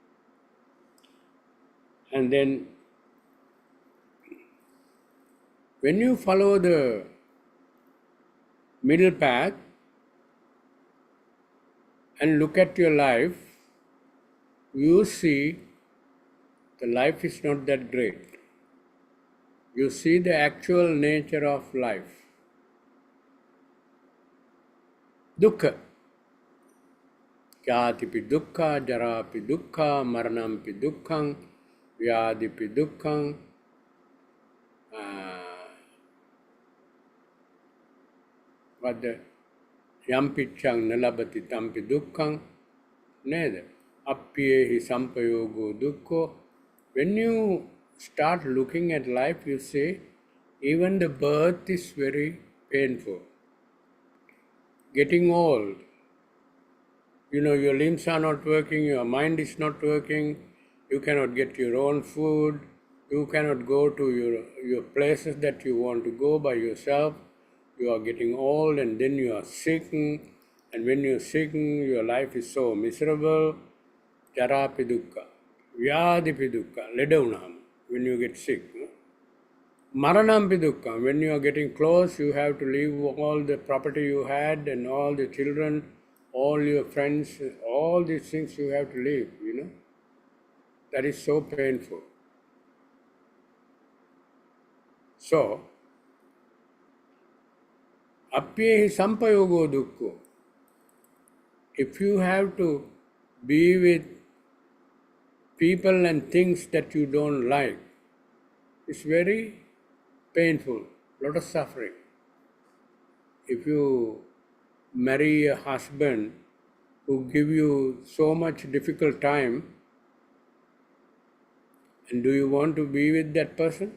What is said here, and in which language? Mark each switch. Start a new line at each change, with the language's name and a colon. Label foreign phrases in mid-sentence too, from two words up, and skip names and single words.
English: And then when you follow the middle path and look at your life, you see the life is not that great. You see the actual nature of life. Dukkha.
Pali: Jatipi dukkha, jarapi dukkha, maranampi dukkham, vyadipi dukkham, yampichang nalabati tampi dukkham, neda, appyehi sampayogo dukkho.
English: When you start looking at life, you say, even the birth is very painful. Getting old, your limbs are not working, your mind is not working, you cannot get your own food, you cannot go to your places that you want to go by yourself, you are getting old and then you are sick, and when you are sick, your life is so miserable.
Pali: Jarapi dukkha, vyadipi dukkha, ledavunam,
English: when you get sick.
Pali: Maranampi dukkha,
English: when you are getting close, you have to leave all the property you had and all the children, all your friends, all these things you have to leave, That is so painful. So,
Pali: appyehi sampayogo dukkho.
English: If you have to be with people and things that you don't like, it's very painful, lot of suffering. If you marry a husband who give you so much difficult time, and do you want to be with that person?